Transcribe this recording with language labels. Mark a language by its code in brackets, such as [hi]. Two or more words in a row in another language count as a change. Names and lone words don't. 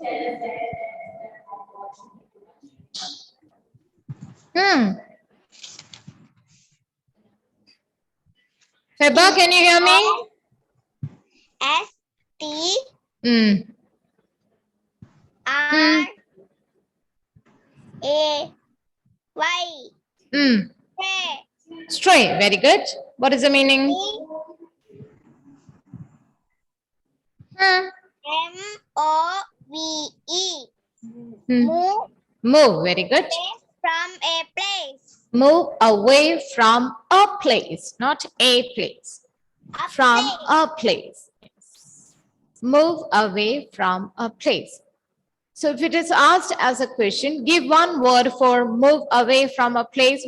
[en] Feba, can you hear me? S-T-R-A-Y. Stray, very good. What is the meaning? M-O-V-E. Move. Move, very good. From a place. Move away from a place, not a place. From a place. Move away from a place. So if it is asked as a question, give one word for move away from a place.